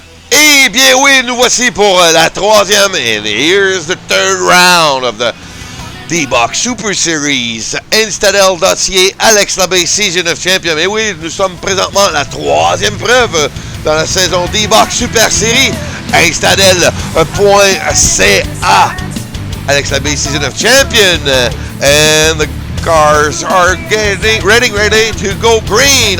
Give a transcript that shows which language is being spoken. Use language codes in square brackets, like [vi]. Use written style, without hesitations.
[fr] Eh bien oui, nous voici pour la troisième, [en] and here's the third round of the D-Box Super Series. Istadel.ca, Alex Labbe, Season of Champion. [fr] Et oui, nous sommes présentement à la troisième preuve dans la saison D-Box Super Series. [en] Istadel.ca, Alex Labbe, Season of Champion. And the cars are getting ready to go green.